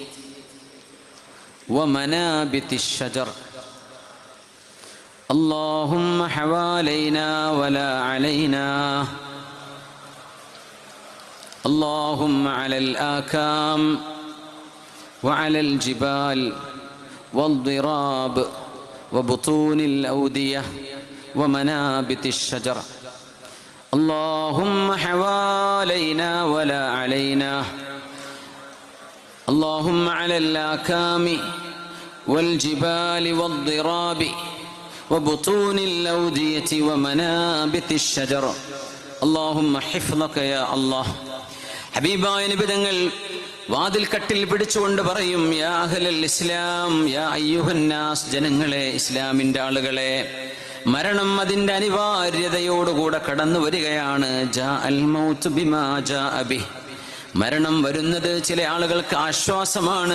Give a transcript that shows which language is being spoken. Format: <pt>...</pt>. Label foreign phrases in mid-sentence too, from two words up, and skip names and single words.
<ar>ومنابت الشجر اللهم حوالينا ولا علينا اللهم على الآكام وعلى الجبال والضراب وبطون الأودية ومنابت الشجر اللهم حوالينا ولا علينا اللهم على الآكام والجبال والضراب وبطون الأودية ومنابت الشجر اللهم حفظك يا الله.</ar> <ml>ഹബീബായ നബി തങ്ങൾ വാതിൽ കട്ടിൽ പിടിച്ചുകൊണ്ട് പറയും,</ml> <ar>يا أهل الإسلام، يا أيها الناس,</ar> <ml>ജനങ്ങളെ, ഇസ്ലാമിന്റെ ആളുകളെ, മരണം അതിന്റെ അനിവാര്യതയോടുകൂടെ കടന്നു വരികയാണ്.</ml> <ar>جاء الموت بما جاء به,</ar> <ml>മരണം വരുന്നത് ചില ആളുകൾക്ക് ആശ്വാസമാണ്.</ml>